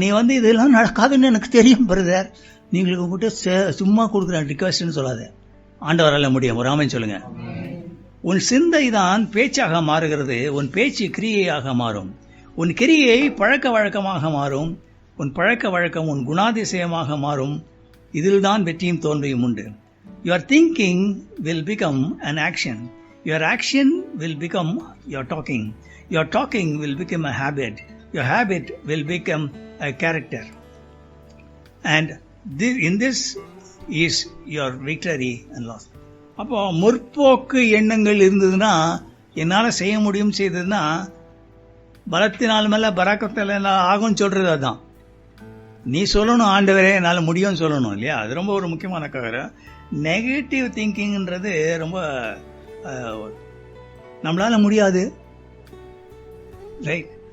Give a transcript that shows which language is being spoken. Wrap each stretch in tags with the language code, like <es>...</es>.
<ta>நீ இதெல்லாம் நடக்காதுன்னு எனக்கு தெரியும் பிரதர், நீங்களுக்கு உங்கள்கிட்ட சும்மா கொடுக்குறேன் ரிக்வெஸ்ட்னு சொல்லாத. ஆண்டவரால் முடியும். ஒரு ஆமென் சொல்லுங்க. உன் சிந்தை தான் பேச்சாக மாறுகிறது, உன் பேச்சு கிரியையாக மாறும், உன் கிரியை பழக்க வழக்கமாக மாறும், உன் பழக்க வழக்கம் உன் குணாதிசயமாக மாறும். இதில் தான் வெற்றியும் தோல்வியும் உண்டு.</ta> <en>Your thinking will become an action. Your action will become your talking. Your talking will become a habit. Your habit will become a character. And in this is your victory and loss.</en> <ta>அப்போ முற்போக்கு எண்ணங்கள் இருந்ததுன்னா, என்னால் செய்ய முடியும் செய்ததுன்னா, பலத்தினால் மேல பராக்கத்தில் ஆகும்னு சொல்றது அதுதான். நீ சொல்லணும் ஆண்டவரே என்னால் முடியும்னு சொல்லணும் இல்லையா? அது ரொம்ப ஒரு முக்கியமான காரணம். நெகட்டிவ் திங்கிங்ன்றது ரொம்ப நம்மளால முடியாது. ரைட்?</ta>